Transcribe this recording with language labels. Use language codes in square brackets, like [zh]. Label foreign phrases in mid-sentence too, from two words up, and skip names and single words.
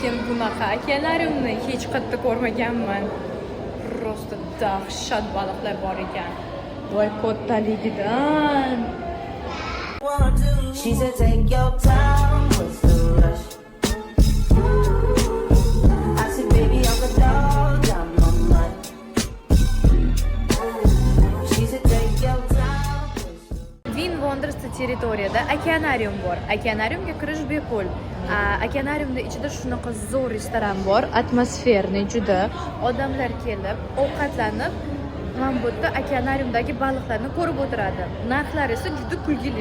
[uz] Men bunaqa akvariumni hech qayerda ko'rmaganman. Просто dahshat baliqlar bor ekan. Voy kattaligidan. [en] She said take your time, what's the rush? I said baby I'm the dog, I'm on mine. She said take your time. [uz] Twin Wonders territoriyada okeanarium bor. Okeanariumga kirish bepul. Okeanariumda ichida shunaqa zo'r restoran bor, atmosferniy juda. Odamlar kelib, ovqatlanib, mana bu yerda okeanariumdagi baliqlarni ko'rib o'tiradi. Narxlari esa juda kulgili.